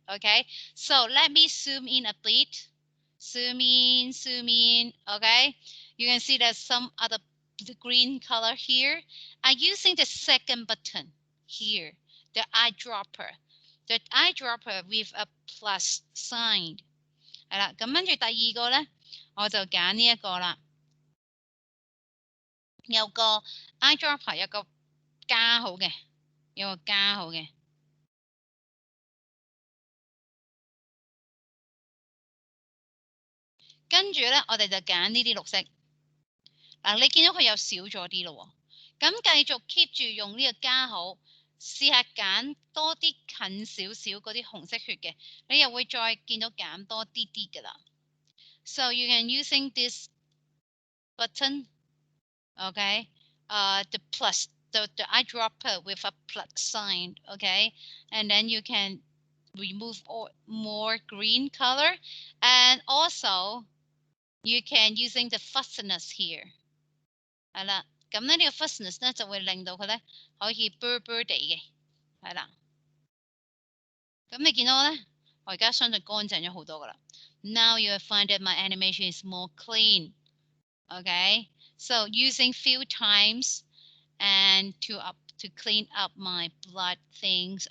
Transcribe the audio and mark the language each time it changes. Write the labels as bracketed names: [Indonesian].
[English] Okay, so let me zoom in a bit. Zoom in. Okay, you can see there's some other green color here. I'm using the second button here, the eyedropper. The eyedropper with a plus sign. [Cantonese] 係啦，咁跟住第二個咧，我就揀呢一個啦。有個 eyedropper 有個加號嘅，有個加號嘅。跟住咧，我哋就揀呢啲綠色。嗱，你見到佢又少咗啲咯喎，咁繼續 keep 住用呢個加號，試下揀多啲近少少嗰啲紅色血嘅，你又會再見到減多啲啲㗎啦。 [English] So you can using this button, okay, the plus, the eyedropper with a plus sign, okay, and then you can remove more green color, and also you can using the fuzziness here. [Cantonese] 係啦，咁咧呢個 fuzziness 咧就會令到佢咧可以 blur 地嘅，係啦。咁你見到咧，我而家相信乾淨咗好多噶啦。 [English] Now you will find that my animation is more clean. Okay, so using few times and to clean up my blood things.